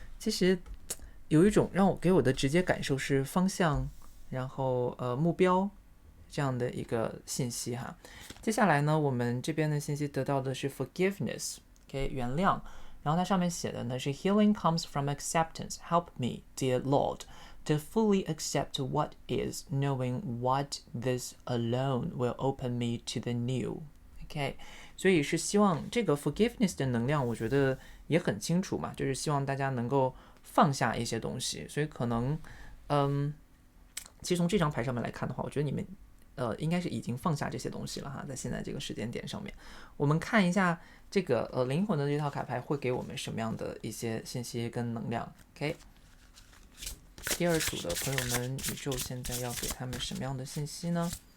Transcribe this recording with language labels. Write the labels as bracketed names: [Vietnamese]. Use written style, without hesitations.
[Chinese] 其实有一种给我的直接感受是方向，然后目标这样的一个信息哈。接下来呢，我们这边的信息得到的是 forgiveness，OK， 原谅。然后它上面写的呢是 [English] Healing comes from acceptance. Help me, dear Lord, to fully accept what is, knowing what this alone will open me to the new. [Chinese] OK， 所以是希望这个 forgiveness 的能量，我觉得也很清楚嘛，就是希望大家能够放下一些东西。所以可能，其实从这张牌上面来看的话，我觉得你们应该是已经放下这些东西了哈，在现在这个时间点上面，我们看一下这个灵魂的这套卡牌会给我们什么样的一些信息跟能量。 OK， 第二组的朋友们，宇宙现在要给他们什么样的信息呢？